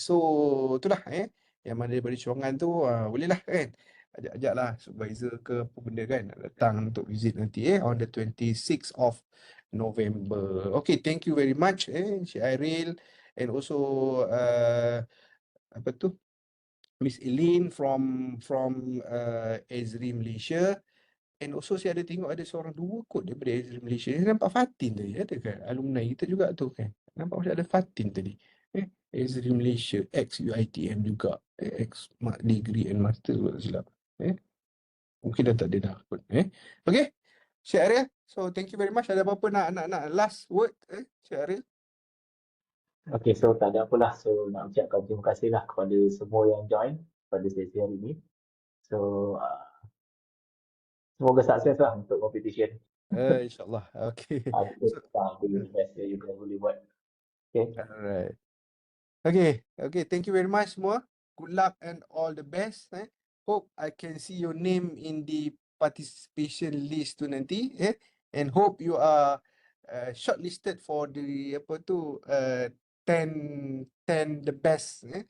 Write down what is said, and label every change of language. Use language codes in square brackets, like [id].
[ms] So itulah, yang mana daripada Cewangan tu bolehlah kan ajak-ajaklah supervisor ke apa benda kan nak datang untuk visit nanti, [en] on the 26th of November. Okay, thank you very much, Encik Airil, and also [ms] apa tu [en] Miss Eileen from Esri Malaysia. [ms] And also saya ada tengok ada seorang dua kot daripada Esri Malaysia. Saya nampak Fatin tadi, ada kan? Alumni kita juga tu kan? Nampak macam ada Fatin tadi. Esri Malaysia, ex UiTM juga. Ex degree and master kalau tak silap. Mungkin dah tak ada dah kot. Okay, Syed Ariel. So thank you very much. Ada apa-apa nak last word, Syed Ariel? Okay, so tak ada apalah. So nak ucapkan terima kasih lah kepada semua yang join pada sesi hari ini. So semoga sukses lah untuk competition. InsyaAllah. Okay. Kita boleh best yang you guys boleh buat. [en] Okay. Alright. Okay, thank you very much semua. Good luck and all the best. Hope I can see your name in the participation list [ms] tu nanti. [en] And hope you are shortlisted for the 10 the best.